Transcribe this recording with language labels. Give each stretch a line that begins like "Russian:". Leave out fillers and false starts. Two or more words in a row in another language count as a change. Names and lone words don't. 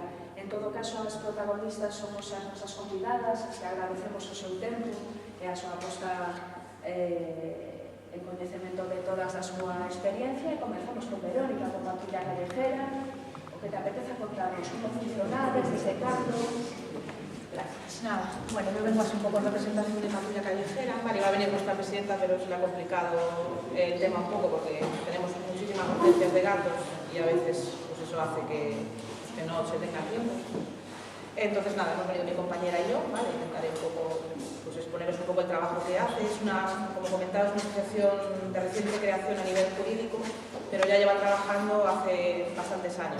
Galician: En todo caso, as protagonistas somos as nosas convidadas, que agradecemos o seu tempo e a súa aposta en coñecemento de todas a súa experiencia. E comenzamos con Verónica, con Patrulla Callejera. O que te apetece contarnos, como funcionades, desde cando.
Spanish: Gracias. Nada, bueno, yo vengo así un poco en representación de Patrulla Callejera. Vale, iba a venir nuestra presidenta, pero se le ha complicado el tema un poco porque tenemos muchísimas potencias de gatos y a veces pues eso hace que no se tenga tiempo. Entonces nada, hemos venido mi compañera y yo, ¿vale? Intentaré un poco, pues exponeros un poco el trabajo que hace. Es una, como comentaba, es una asociación de reciente creación a nivel jurídico, pero ya lleva trabajando hace bastantes años.